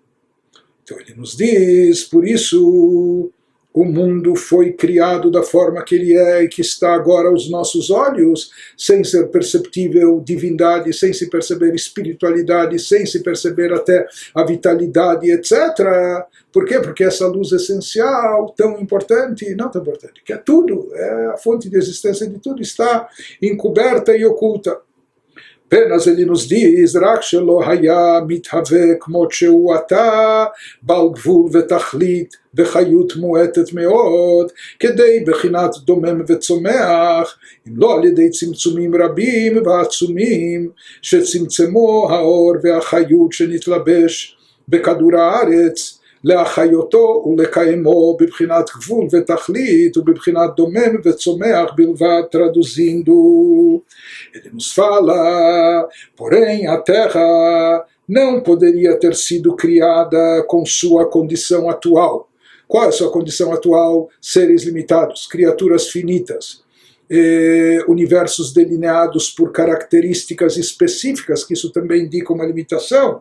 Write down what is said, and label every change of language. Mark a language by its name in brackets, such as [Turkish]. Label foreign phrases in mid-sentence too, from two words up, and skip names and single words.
[Portuguese] Então ele nos diz, por isso o mundo foi criado da forma que ele é e que está agora aos nossos olhos, sem ser perceptível divindade, sem se perceber espiritualidade, sem se perceber até a vitalidade, etc. Por quê? Porque essa luz essencial, tão importante, não tão importante, que é tudo, é a fonte de existência de tudo, está encoberta e oculta. Apenas ele nos diz, [Hebrew] רק שלא היה מתהווה כמות שהוא עתה, בעל גבול ותכלית וחיות מועטת מאוד, כדי בחינת דומם וצומח, אם לא על ידי צמצומים רבים ועצומים, שצמצמו האור והחיות שנתלבש בכדור הארץ, להחיותו ולקיימו בבחינת גבול ותכלית ובבחינת דומם וצומח בלבד, [Portuguese] traduzindo. Ele nos fala, porém a terra não poderia ter sido criada com sua condição atual. Qual é a sua condição atual? Seres limitados, criaturas finitas, universos delineados por características específicas, que isso também indica uma limitação.